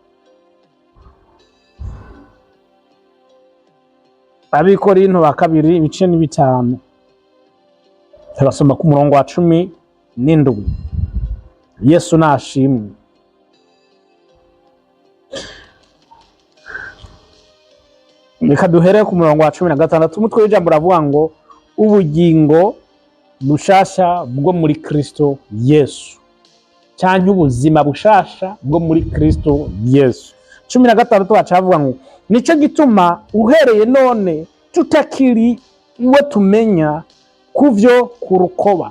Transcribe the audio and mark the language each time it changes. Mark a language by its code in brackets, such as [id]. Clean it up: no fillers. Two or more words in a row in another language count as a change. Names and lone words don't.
[rn] Abikorino ba kabiri ibice ni 5. Turasoma ku murongo wa 17. Yesu nashimwe. Reka duhere ku murongo wa 16. Umutwe w'ijambo uravuga ngo ubugingo bushasha bwo muri Kristo Yesu, cyangwa ubuzima bushasha bwo muri Kristo Yesu. 16 bacavuga ngo nico gituma uhereye none tutakiri uwo tumenya kuvyo kurukoba.